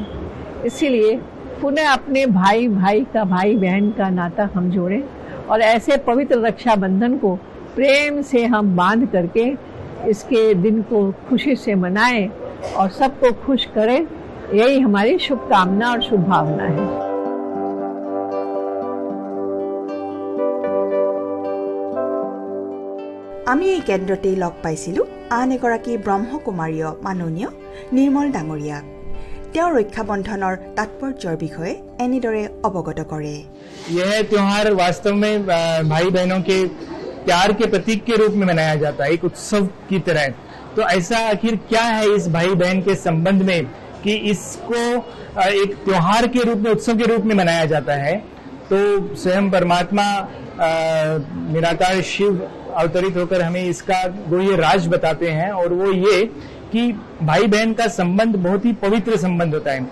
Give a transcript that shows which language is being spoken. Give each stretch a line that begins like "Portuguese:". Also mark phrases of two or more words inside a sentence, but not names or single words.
Hindi: इसीलिए पुनः अपने भाई बहन का नाता हम जोड़ें और ऐसे पवित्र रक्षा बंधन को प्रेम से हम बांध करके इसके दिन को खुशी से मनाएं और सबको खुश करें। यही हमारी शुभकामना और शुभ भावना है।
Assamese: আমি এই কেন্দ্ৰতেই লগ পাইছিলোঁ আন এগৰাকী ব্ৰহ্মকুমাৰীয় মাননীয় নিৰ্মল ডাঙৰীয়াক। তেওঁ ৰক্ষা বন্ধনৰ তাৎপৰ্যৰ বিষয়ে এনেদৰে অৱগত কৰে।
Hindi: यह त्योहार वास्तव में भाई बहनों के प्यार के प्रतीक के रूप में मनाया जाता है, एक उत्सव की तरह। तो ऐसा आखिर क्या है इस भाई बहन के संबंध में कि इसको एक त्योहार के रूप में, उत्सव के रूप में मनाया जाता है? तो स्वयं परमात्मा निराकार शिव अवतरित होकर हमें इसका गुह्य राज बताते हैं, और वो ये कि भाई बहन का संबंध बहुत ही पवित्र संबंध होता है।